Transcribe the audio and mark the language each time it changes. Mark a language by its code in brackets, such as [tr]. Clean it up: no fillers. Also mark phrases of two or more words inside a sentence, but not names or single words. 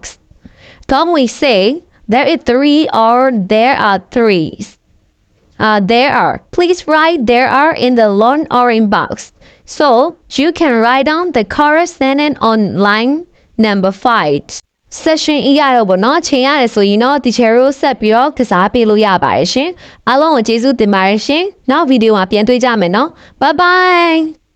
[en] Don't we say there is 3 or there are 3s? There are. Please write there are in the long orange box. So you can write down the correct sentence on line number 5. [my] Session ရတော့ဗောနော်ချိန်ရတယ်ဆိုရင်တော့ teacher တို့ဆက်ပြီးတော့ကစားပေးလို့ရပါတယ်ရှင်အားလုံးကိုကျေးဇူးတင်ပါတယ်ရှင်နောက်ဗီဒီယိုမှာပြန်တွေ့ကြမယ်နော် [en] Bye bye